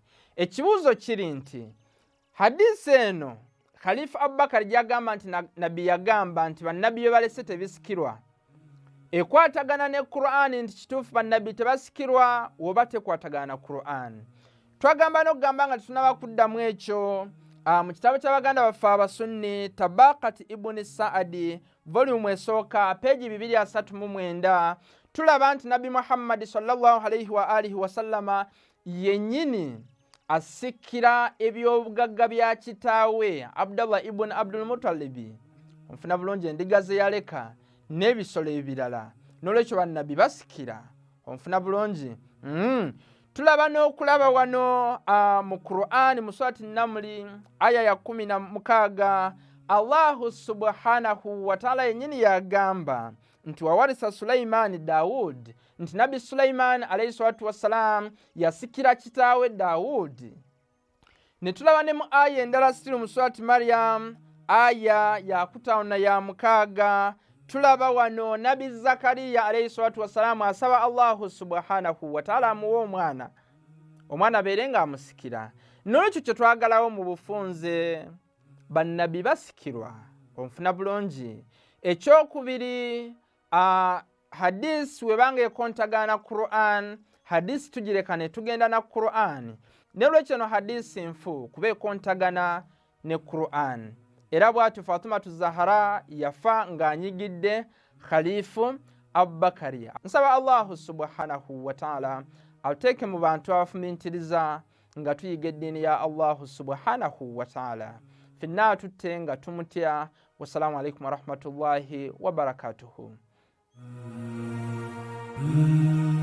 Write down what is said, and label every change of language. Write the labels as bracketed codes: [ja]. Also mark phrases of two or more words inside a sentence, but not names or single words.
[lg] Ekibuuzo kiri nti hadisi eno Caliph Abubaker gy'agamba nti nabbi yagamba nti bannabbi bye balese tebisikirwa, ekwatagana ne Qur'an nti kituufu bannabbi tebasikirwa oba tekwatagana na Qur'an? Twagamba n'okugamba nga tetunaba kuddamu ekyo mu kitabo ky'Abaganda baffe Abasunni Tabaqat Ibn Sa'adi volume esooka peegi 239 tulaba nti Nabi Muhammad [ar] صلى الله عليه وآله وسلم [lg] yennyini asikira ebyobugagga bya kitaawe Abdullah ibn Abdul Muttalib. Onfuna bulungi, endiga ze yaleka n'ebisolo ebirala. N'olwekyo bannabbi basikira. Onfuna bulungi. Tulaba n'okulaba wano mu Qur'an mu surati Namli aya ya 16 [ar] الله سبحانه وتعالى [lg] yennyini yagamba nti [ar] وورث سليمان داود, [lg] nti Nabi Sulaimaani [ar] عليه الصلاة والسلام [lg] yasikira kitaawe Daawudi. Ne tulaba ne mu aya endala stiru mu surati Maryam aya ya 56 tulaba wano Nabi Zakariya [ar] عليه الصلاة والسلام [lg] asaba [ar] الله سبحانه وتعالى [lg] amuwa omwana abeere nga amusikira. N'olwekyo kye twagalawo mu bufunze bannabbi basikirwa. Onfuna bulungi. Ekyokubiri, hadisi webanga ekontagana Qur'an, hadisi tugireka ne tugenda na Qur'an. N'olwekyo no hadisi nfu kuba ekontagana ne Qur'an. Era bw'atyo Fatimatu Zahra yafa ng'anyigidde Khalifu Abubakari. Nsaba [ar] الله سبحانه وتعالى [lg] atuteeke mu bantu abafumintiriza nga tuyiga eddiini ya [ar] الله سبحانه وتعالى. [lg] Ffenna tutte nga tumutya. [ar] والسلام عليكم ورحمة الله وبركاته.